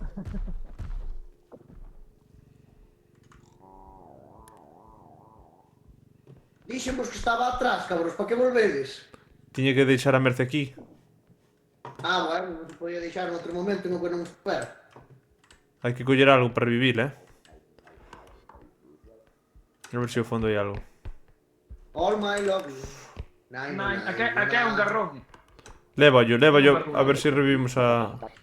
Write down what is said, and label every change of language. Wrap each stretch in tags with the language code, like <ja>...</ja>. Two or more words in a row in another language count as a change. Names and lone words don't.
<gl>Dixemos que estaba atrás, cabros, para que volvedes? Tiña que deixar a Merce aquí. Ah, bueno, non se podía deixar en outro momento, non que non espera. Hai que coller algo para revivir, A ver se ao fondo hai algo.</gl> <en>All my love you.</en> <gl>Aquí hai un garrón. Lévallo, a ver se revivimos a...</gl>